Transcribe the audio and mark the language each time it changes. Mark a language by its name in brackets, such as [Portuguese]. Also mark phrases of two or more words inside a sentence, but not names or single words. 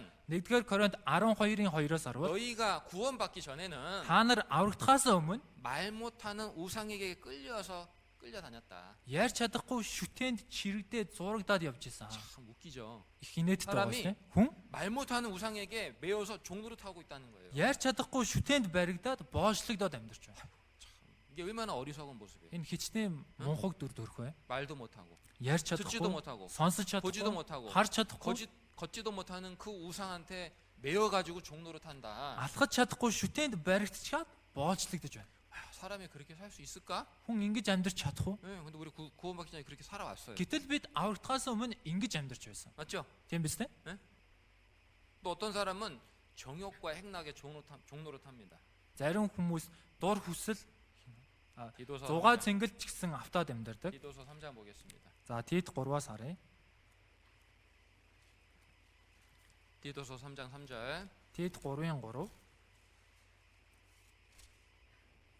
[Mongolian] 1-р Коринт 12-ын 2-оос харвал [Korean] 너희가 구원받기 전에는 [Mongolian] та нар аврагдахаас өмнө [Korean] 말 못하는 우상에게 끌려다녔다. [Mongolian] ярьж чадахгүй шүтээнд чирэгдээд зурагдаад явж исэн. [Korean] 참 웃기죠. [Mongolian] Их инээдтэй байгаа [Korean] 사람이 [Mongolian] шүү дээ. Хүн [Korean] 말 못하는 우상에게 매여서 종로를 타고 있다는 거예요. [Mongolian] ярьж чадахгүй шүтээнд баригдаад боочлогдоод амьдарч байна. [Korean] 이게 얼마나 어리석은 모습이에요. [Mongolian] Энэ хичнээн мунхаг дүр төрх бай. [Korean] 말도 못하고 [Mongolian] Ярьж [Korean] 듣지도 [Mongolian] чадахгүй, [Korean] 못하고 [Mongolian] сонсож [Korean] 보지도 [Mongolian] чадахгүй, [Korean] 못하고 [Mongolian] харж чадахгүй, [Korean] 걷지도 못하는 그 우상한테 매여가지고 종로를 탄다. [Mongolian] алхаж чадахгүй шүтээнд баригдчихад боолчлогдож байна. [Korean] 사람이 그렇게 살 수 있을까? [Mongolian] Хүн ингэж амьдарч чадах уу? [Korean] 네, 근데 우리 구원받기 전에 그렇게 살아왔어요. [Mongolian] Гэтэл бид аврагдахаас өмнө ингэж амьдарч байсан. [Korean] 맞죠? [Mongolian] Тийм биз дээ? [Korean] 또 어떤 사람은 정욕과 행락의 종로를 탑니다. [Mongolian] Зарим хүмүүс дур хүсэл, [Korean] 디도서 [Mongolian] зугаа цэнгэл ч гэсэн автаад амьдардаг. [Korean] 디도서 3장 보겠습니다. [Mongolian] За Тит 3-аас харъя. [Korean] 디도서 3장 3절. [Mongolian] Тит 3-ын 3.